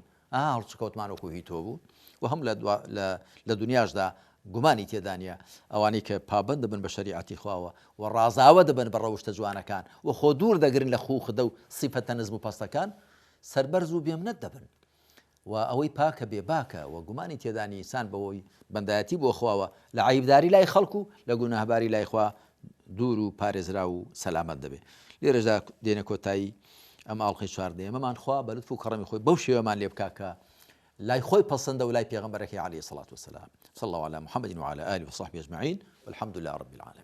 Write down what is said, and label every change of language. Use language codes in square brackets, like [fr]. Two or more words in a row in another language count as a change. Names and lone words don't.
[ckb] هەڵچکەوتمانەوەکو هی تۆ بوو و هەم لە دنیاشدا گومانی تێدانە ئەوانەی کە پابند دەبن بە شریعەتی خواوە و ڕازاوە دەبن بە ڕەوشتە جوانەکان و خۆ دوور دەگرن لە خوخدە و سیفەتە نزم و پەستەکان سەربەرز و بێمنەت دەبن و ئەوەی پاکە بێباکە و گومانی تێدانی ئینسان بەوەی بەندایەتی بۆ خواوە لە عیبداری لای خەڵکو لە گوناهباری لای خوا دوور و پارێزرا و سەلامەت دەبێت. لێرەدا دێنە کۆتایی ئەم ئاڵلقەی چواردەیە مەمان خوا بە لوتف و کەڕەمی خۆی بەو شێوەمان لێ بکا کە لا خۆی پەسەندە و لای پێغەمبەرەکەی [ar] عەلەیهی سەڵات وسەلام. صلى الله على محمد وعلى آله وصحبه أجمعين والحمد لله رب العالمين.